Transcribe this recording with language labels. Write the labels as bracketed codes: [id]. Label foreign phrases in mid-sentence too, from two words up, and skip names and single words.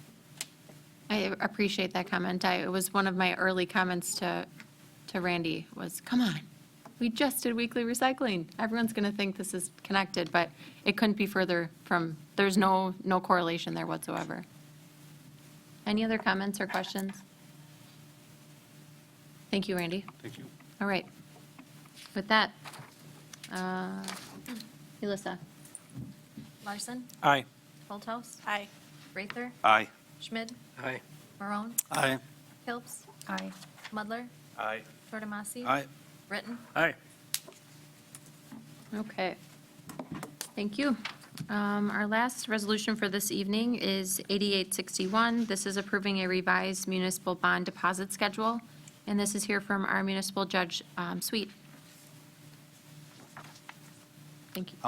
[en] I appreciate that comment. It was one of my early comments to Randy was, come on, we just did weekly recycling. Everyone's going to think this is connected, but it couldn't be further from, there's no correlation there whatsoever. Any other comments or questions? Thank you, Randy. Thank you. All right. With that, Elissa? Larson, Aye. Holthouse. Aye. Rather, Aye. Schmid, Aye. Marone, Aye. Hilps. Aye. Mudler, Aye. Tortomasi. I, Britton. Aye. Okay. Thank you. Our last resolution for this evening is 8861. This is approving a revised municipal bond deposit schedule. And this is here from our municipal judge suite. Thank you.